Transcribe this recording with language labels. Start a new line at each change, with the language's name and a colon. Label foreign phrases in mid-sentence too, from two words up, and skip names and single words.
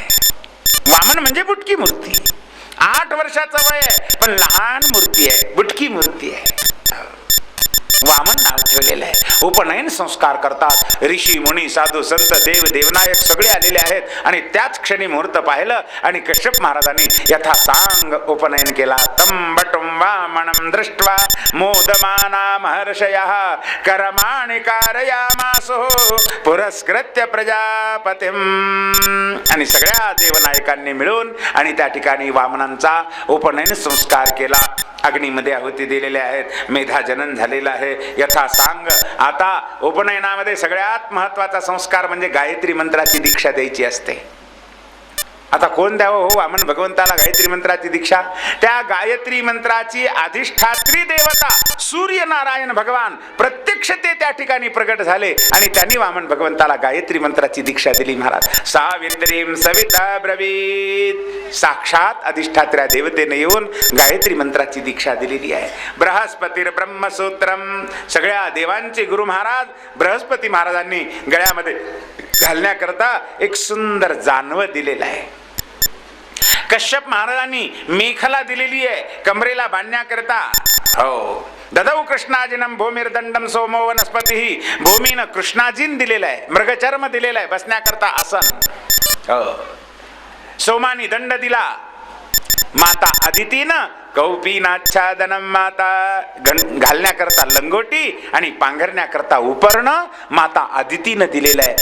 Marathi: वामन म्हणजे बुटकी मूर्ती. 8 वर्षाचं वय आहे पण लहान मूर्ती आहे, बुटकी मूर्ती आहे. वामन नाव ठेवलेलं आहे. उपनयन संस्कार करतात ऋषी मुनी साधू संत देव देवनायक सगळे आलेले आहेत. आणि त्याच क्षणी मुहूर्त पाहिलं आणि कश्यप महाराजांनी यथा सांग उपनयन केला.
Sanskrit: तम बटुम वामनम दृष्ट्वा मोदमाना महर्षयः कर्माणि कारयामासो पुरस्कृत्य प्रजापतिम.
Marathi: आणि सगळ्या देवनायकांनी मिळून आणि त्या ठिकाणी वामनांचा उपनयन संस्कार केला. अग्नीमध्ये आहुती दिलेल्या आहेत, मेधाजनन झालेलं आहे.
Sanskrit: यथा सांग.
Marathi: आता उपनयनामध्ये सगळ्यात महत्वाचा संस्कार म्हणजे गायत्री मंत्राची दीक्षा द्यायची असते. आता कोण द्यावं हो वामन भगवंताला गायत्री मंत्राची दीक्षा? त्या गायत्री मंत्राची अधिष्ठात्री देवता सूर्यनारायण भगवान प्रत्यक्ष ते त्या ठिकाणी प्रगट झाले आणि त्यांनी वामन भगवंताला गायत्री मंत्राची दीक्षा दिली.
Sanskrit: महाराज सावित्रीम सविता ब्रवीत.
Marathi: साक्षात अधिष्ठात्र्या देवतेने येऊन गायत्री मंत्राची दीक्षा दिलेली आहे.
Sanskrit: बृहस्पतीर ब्रह्मसूत्रम.
Marathi: सगळ्या देवांचे गुरु महाराज बृहस्पती महाराजांनी गळ्यामध्ये घालण्याकरता एक सुंदर जानव दिलेलं आहे. कश्यप महाराजांनी मेखला दिलेली आहे कमरेला बांधण्याकरता. हो,
Sanskrit: ददौ कृष्णाजिनम भूमिर्दंडम सोमो वनस्पती.
Marathi: भूमीनं कृष्णाजीन दिलेलं आहे, मृगचर्म दिलेलं आहे बसण्याकरता आसन. हो, सोमानी दंड दिला. माता अदितीनं कौपीनाच्छादनम. माता घालण्याकरता लंगोटी आणि पांघरण्याकरता उपर्ण माता अदितीनं दिलेलं आहे.